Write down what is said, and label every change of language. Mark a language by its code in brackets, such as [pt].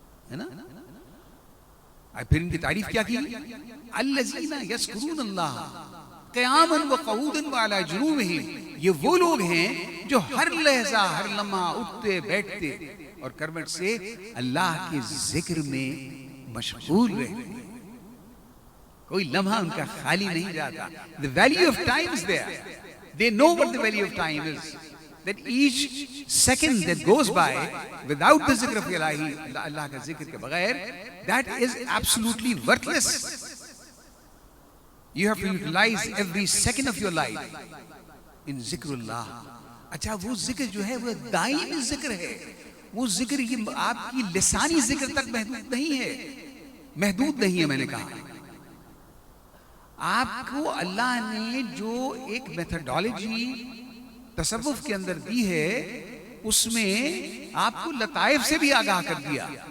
[ur] ہے نا؟ پھر ان کی تعریف کیا کی؟ [ar] الذین یذکرون اللہ قیاما وقعودا وعلی جنوبہم. [ur] یہ وہ لوگ ہیں جو ہر لحظہ ہر لمحہ اٹھتے بیٹھتے اور کروٹ سے اللہ کے ذکر میں مشغول رہتے ہیں. کوئی لمحہ ان کا خالی نہیں جاتا. [en] The value of time is there. They know what the value of time is. That each second that goes by without the zikr of Ilahi, [ur] Allah ka zikr ke bagair, [en] that is absolutely worthless. You have to utilize every second of your life in zikrullah. [ur] اچھا وہ ذکر جو ہے وہ دائمی ذکر ہے، وہ ذکر یہ آپ کی لسانی ذکر تک محدود نہیں ہے، محدود نہیں ہے. میں نے کہا آپ کو اللہ نے جو ایک میتھڈالوجی تصوف کے اندر دی ہے اس میں آپ کو لطائف سے بھی آگاہ کر دیا،